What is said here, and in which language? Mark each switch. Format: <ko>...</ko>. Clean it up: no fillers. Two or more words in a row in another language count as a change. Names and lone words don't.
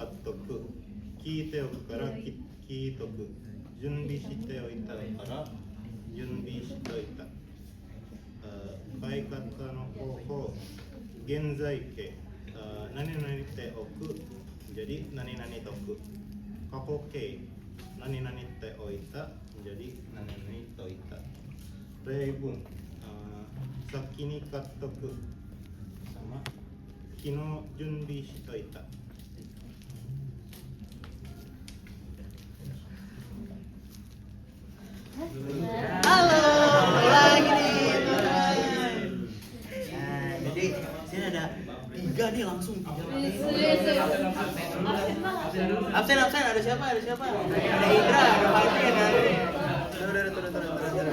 <ja>っとく聞いておくから聞いとく準備しておいたから準備しといた買い方の方法現在形何々手置くjadi何々とく過去形何々手置いたjadi何々といた例文先に買っとくsama昨日準備しといた</ja> <id>Halo, lagi nih. Nah, jadi sini ada 3 nih langsung 3 absen ada siapa ada Indra ada Fatin turun.</id>